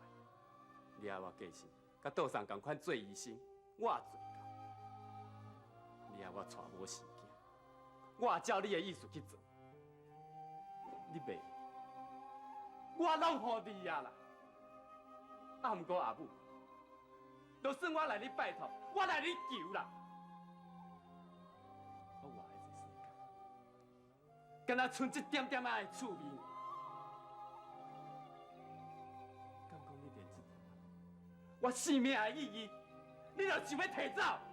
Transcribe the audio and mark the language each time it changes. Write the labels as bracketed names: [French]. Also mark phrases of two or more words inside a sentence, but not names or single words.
[Min Nan Chinese] 你爱我过身，甲岛上同款做医生，我也做到。你爱我带某生囝，我也照你的意思去做。你袂，我拢互你啊啦。啊，毋过阿母。就算我来你拜托，我来你求啦。我活在这世间，敢若剩一点点仔的趣味。敢讲你连这点我生命的意义，你就想要摕走？